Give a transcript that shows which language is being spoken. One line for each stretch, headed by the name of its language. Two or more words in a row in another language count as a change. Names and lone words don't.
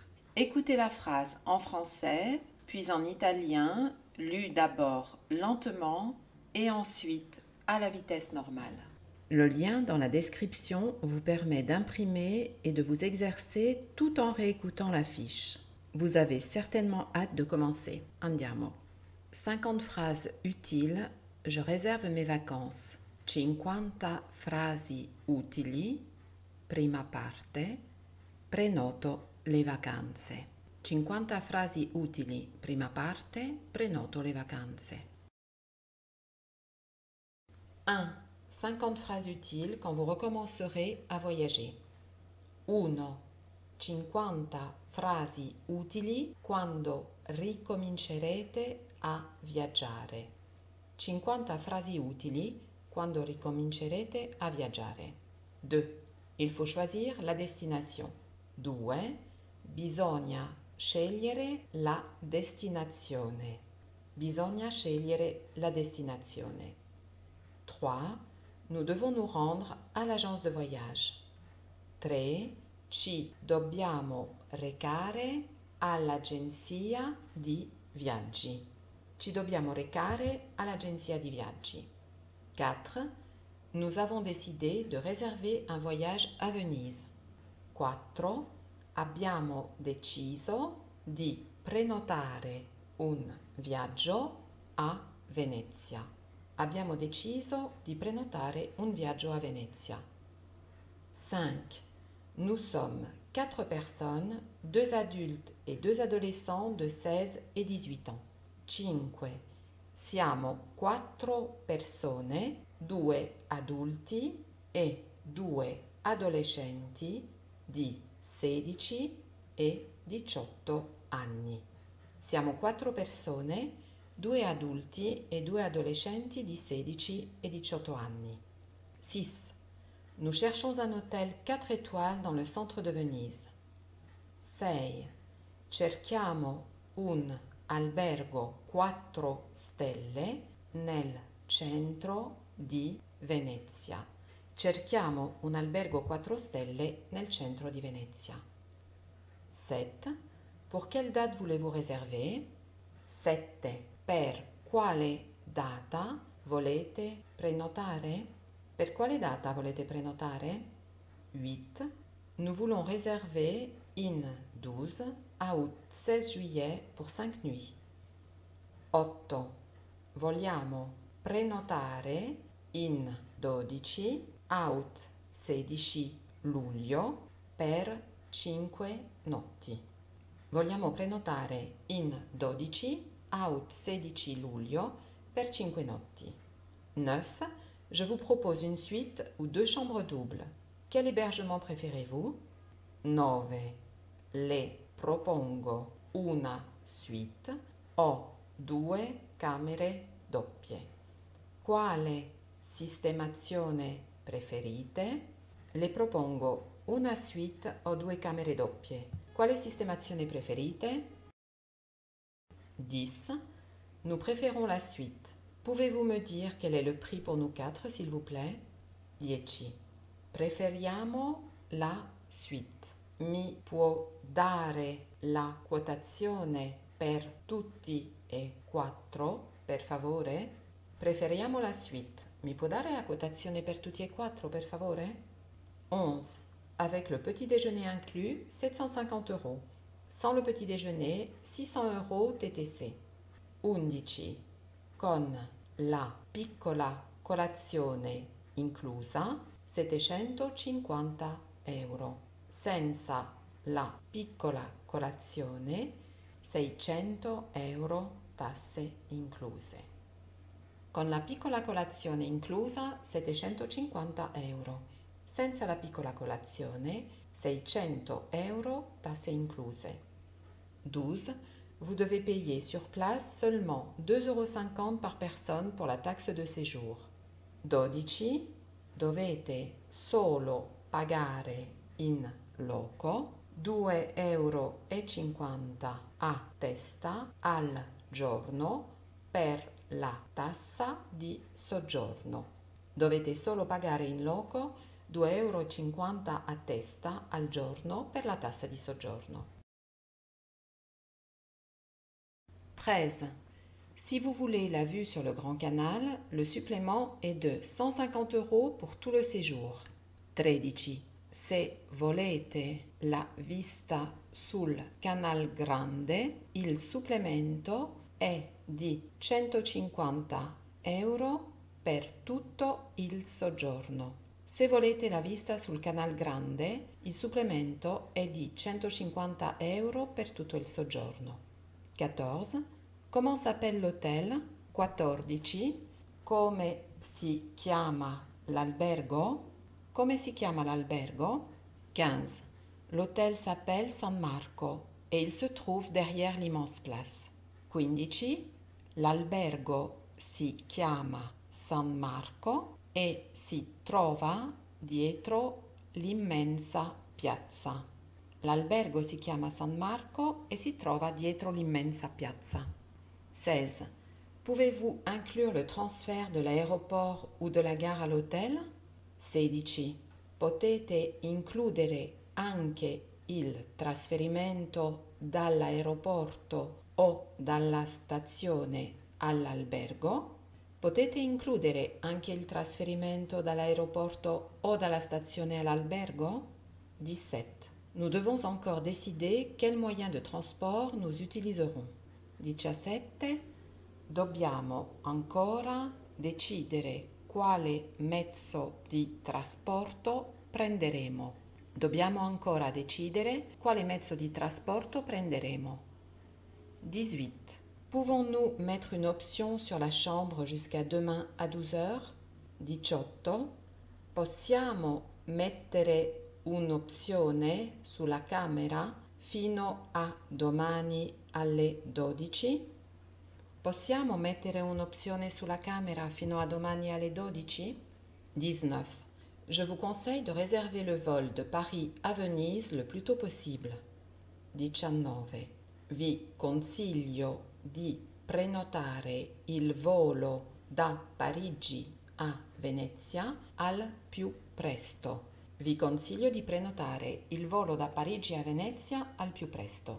French: Écoutez la phrase en français, puis en italien, lue d'abord lentement et ensuite à la vitesse normale. Le lien dans la description vous permet d'imprimer et de vous exercer tout en réécoutant la fiche. Vous avez certainement hâte de commencer. Andiamo. 50 phrases utiles. Je réserve mes vacances.
Italian: 50 frasi utili. Prima parte. Prenoto le vacanze. 50 frasi utili. Prima parte. Prenoto le vacanze. 1.
French: 50 phrases utiles quand vous recommencerez à voyager. 1.
Italian: 50 frasi utili quando ricomincerete a viaggiare. 50 frasi utili quando ricomincerete a viaggiare. 2.
French: Il faut choisir la destination. 2.
Italian: Bisogna scegliere la destinazione. Bisogna scegliere la destinazione. 3.
French: Nous devons nous rendre à l'agence de voyage. 3.
Italian: Ci dobbiamo recare all'agenzia di viaggi. Ci dobbiamo recare all'agenzia di viaggi. 4.
French: Nous avons décidé de réserver un voyage à Venise. 4.
Italian: Abbiamo deciso di prenotare un viaggio a Venezia. Abbiamo deciso di prenotare un viaggio a Venezia. 5.
French: Nous sommes 4 personnes, 2 adultes et 2 adolescents de 16 et 18 ans. 5.
Italian: Siamo 4 persone, 2 adulti e 2 adolescenti di 16 e 18 anni. Siamo 4 persone, 2 adulti e 2 adolescenti di 16 e 18 anni. 6.
French: Nous cherchons un hôtel 4 étoiles dans le centre de Venise. 6.
Italian: Cerchiamo un albergo 4 stelle nel centro di Venezia. Cerchiamo un albergo 4 stelle nel centro di Venezia. 7.
French: Pour quelle date voulez-vous réserver? 7.
Italian: Per quale data volete prenotare? Per quale data volete prenotare? 8.
French: Nous voulons réserver in 12 à août 16 juillet pour 5 nuits. 8.
Italian: Vogliamo prenotare in 12 août 16 luglio per 5 notti. Vogliamo prenotare in 12 août 16 luglio per 5 notti. 9.
French: Je vous propose une suite ou 2 chambres doubles. Quel hébergement préférez-vous? 9.
Italian: Le propongo una suite o 2 camere doppie. Quale sistemazione preferite? Le propongo una suite o 2 camere doppie. Quale sistemazione preferite? 10.
French: Nous préférons la suite. Pouvez-vous me dire quel est le prix pour nous 4, s'il vous plaît? 10.
Italian: Preferiamo la suite. Mi può dare la quotazione per tutti e 4, per favore? Preferiamo la suite. Mi può dare la quotazione per tutti e 4, per favore? 11.
French: Avec le petit déjeuner inclus, 750 €. Sans le petit déjeuner, 600 € TTC. 11.
Italian: Con la piccola colazione inclusa, 750 €. Senza la piccola colazione, 600 € tasse incluse. Con la piccola colazione inclusa, 750 €. Senza la piccola colazione, 600 € tasse incluse. 12.
French: Vous devez payer sur place seulement 2,50 € par personne pour la taxe de séjour. 12.
Italian: dovete solo pagare in loco 2,50 € a testa al giorno per la tassa di soggiorno. Dovete solo pagare in loco 2,50 € a testa al giorno per la tassa di soggiorno. 13.
French: Si vous voulez la vue sur le Grand Canal, le supplément est de 150 € pour tout le séjour. 13.
Italian: Se volete la vista sul Canal Grande, il supplemento è di 150 € per tutto il soggiorno. Se volete la vista sul Canal Grande, il supplemento è di 150 € per tutto il soggiorno. 14.
French: Comment s'appelle l'hôtel? 14.
Italian: Come si chiama l'albergo? Come si chiama l'albergo? 15.
French: L'hôtel s'appelle San Marco et il se trouve derrière l'immense place. 15.
Italian: L'albergo si chiama San Marco e si trova dietro l'immensa piazza. L'albergo si chiama San Marco e si trova dietro l'immensa piazza. 16.
French: Pouvez-vous inclure le transfert de l'aéroport ou de la gare à l'hôtel? 16.
Italian: Potete includere anche il trasferimento dall'aeroporto o dalla stazione all'albergo? Potete includere anche il trasferimento dall'aeroporto o dalla stazione all'albergo? 17.
French: Nous devons encore décider quel moyen de transport nous utiliserons. 17.
Italian: Dobbiamo ancora decidere quale mezzo di trasporto prenderemo. Dobbiamo ancora decidere quale mezzo di trasporto prenderemo. 18.
French: Pouvons-nous mettre une option sur la chambre jusqu'à demain à 12 heures? 18.
Italian: Possiamo mettere un'opzione sulla camera fino a domani alle 12? Possiamo mettere un'opzione sulla camera fino a domani alle 12? 19.
French: Je vous conseille de réserver le vol de Paris à Venise le plus tôt possible. 19.
Italian: Vi consiglio di prenotare il volo da Parigi a Venezia al più presto. Vi consiglio di prenotare il volo da Parigi a Venezia al più presto.